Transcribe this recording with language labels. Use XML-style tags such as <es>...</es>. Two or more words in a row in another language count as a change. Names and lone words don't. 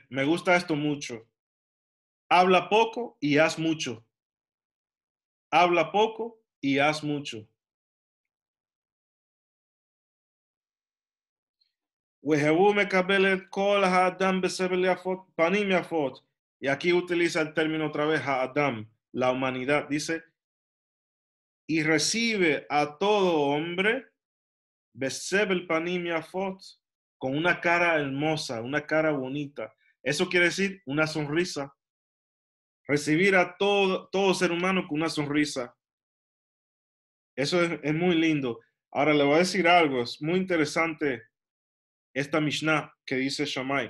<es>Me gusta esto mucho. Habla poco y haz mucho. Habla poco y haz mucho.</es> <he>והוי מקבל כל האדם בסבר יפות, פנים יפות.</he> <es>Y aquí utiliza el término otra vez, ha'adam, la humanidad. Dice, y recibe a todo hombre</es> <he>בסבר פנים יפות,</he> <es>con una cara hermosa, una cara bonita. Eso quiere decir una sonrisa. Recibir a todo ser humano con una sonrisa. Eso es muy lindo. Ahora le voy a decir algo, es muy interesante esta Mishnah que dice Shammai.</es>